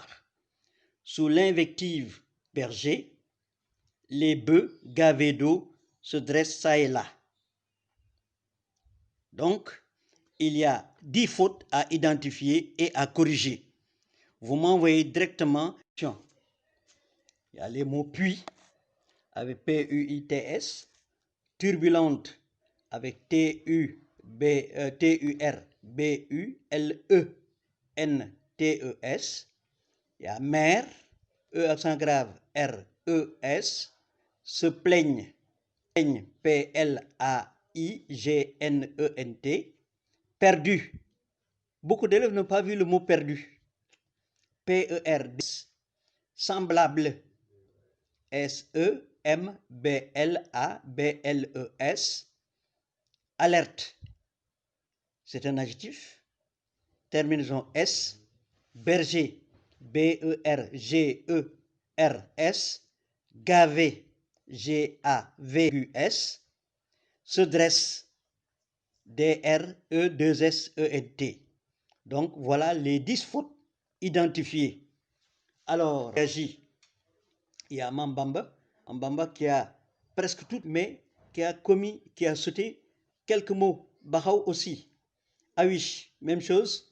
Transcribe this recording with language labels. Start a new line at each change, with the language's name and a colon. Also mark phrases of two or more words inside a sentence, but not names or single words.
French: Sous l'invective berger, les bœufs gavés d'eau se dressent çà et là. Donc, il y a 10 fautes à identifier et à corriger. Vous m'envoyez directement. Il y a les mots puits avec P-U-I-T-S, turbulente avec T-U-R-B-U-L-E-N-T-E-S. Il y a mer, E accent grave, R-E-S, se plaignent, P-L-A-I-G-N-E-N-T, perdu. Beaucoup d'élèves n'ont pas vu le mot perdu. P-E-R-D, semblable, S-E-M-B-L-A-B-L-E-S, alerte, c'est un adjectif, terminaison S, berger, B-E-R-G-E-R-S, gavé, G-A-V-U-S, se dresse, D-R-E-2-S-E-N-T. Donc voilà les 10 fautes identifiées. Alors, il y a Mambamba qui a presque toutes, mais qui a sauté quelques mots. Bahaou aussi. Awish, même chose.